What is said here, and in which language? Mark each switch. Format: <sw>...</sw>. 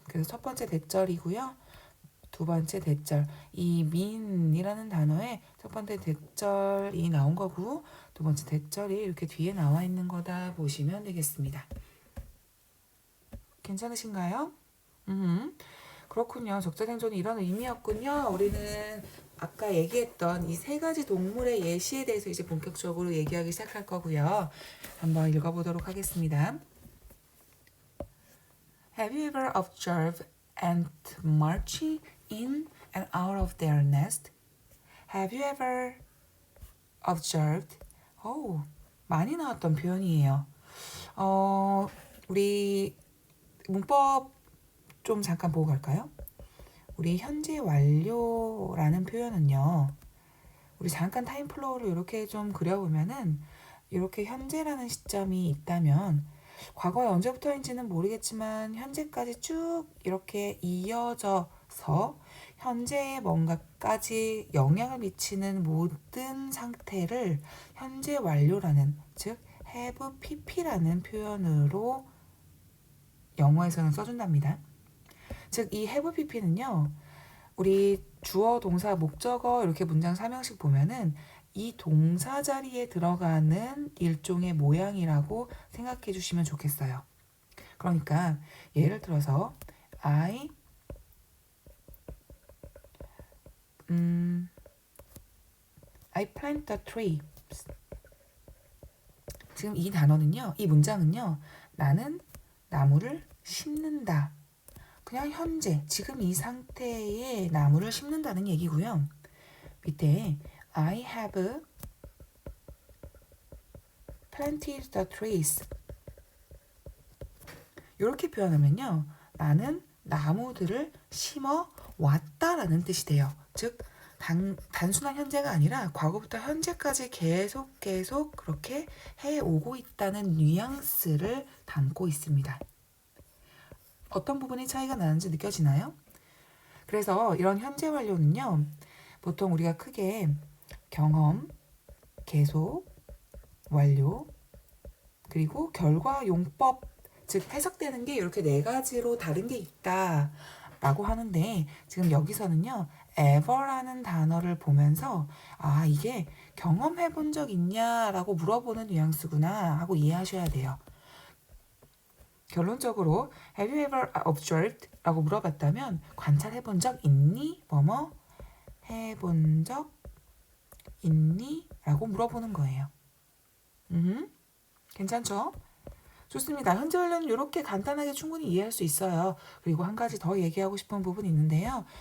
<ko>그래서 첫 번째 대절이고요. 두 번째 대절, 이 mean이라는 단어에 첫 번째 대절이 나온 거고 두 번째 대절이 이렇게 뒤에 나와 있는 거다 보시면 되겠습니다. 괜찮으신가요? 그렇군요. 적자생존이 이런 의미였군요. 우리는 아까 얘기했던 이 세 가지 동물의 예시에 대해서 이제 본격적으로 얘기하기 시작할 거고요. 한번 읽어보도록 하겠습니다.</ko> <en>Have you ever observed ants marching in and out of their nest? Have you ever observed?</en> <ko>많이 나왔던 표현이에요. 우리 문법 좀 잠깐 보고 갈까요? 우리 현재 완료라는 표현은요. 우리 잠깐 타임플로우를 이렇게 좀 그려보면은 이렇게 현재라는 시점이 있다면 과거에 언제부터인지는 모르겠지만 현재까지 쭉 이렇게 이어져서 현재에 뭔가까지 영향을 미치는 모든 상태를 현재 완료라는 즉 have pp라는 표현으로 영어에서는 써준답니다. 즉 이 have pp는요. 우리 주어, 동사, 목적어 이렇게 문장 3형식 보면은 이 동사 자리에 들어가는 일종의 모양이라고 생각해 주시면 좋겠어요. 그러니까 예를 들어서</ko> <en>I plant the tree.</en> <ko>지금 이 단어는요, 이 문장은요, 나는 나무를 심는다. 그냥 현재, 지금 이 상태에 나무를 심는다는 얘기고요. 밑에</ko> <en>I have planted the trees.</en> <ko>이렇게 표현하면요. 나는 나무들을 심어 왔다라는 뜻이 돼요. 즉 단순한 현재가 아니라 과거부터 현재까지 계속 그렇게 해오고 있다는 뉘앙스를 담고 있습니다. 어떤 부분이 차이가 나는지 느껴지나요? 그래서 이런 현재 완료는요. 보통 우리가 크게 경험, 계속, 완료, 그리고 결과, 용법, 즉 해석되는 게 이렇게 네 가지로 다른 게 있다라고 하는데 지금 여기서는요. ever라는 단어를 보면서 이게 경험해 본 적 있냐라고 물어보는 뉘앙스구나 하고 이해하셔야 돼요. 결론적으로</ko> <en>have you ever observed?</en> <ko>라고 물어봤다면 관찰해 본 적 있니? 뭐뭐 해본 적 있니? 라고 물어보는 거예요. 괜찮죠? 좋습니다. 현재 완료는 이렇게 간단하게 충분히 이해할 수 있어요. 그리고 한 가지 더 얘기하고 싶은 부분이 있는데요.</ko>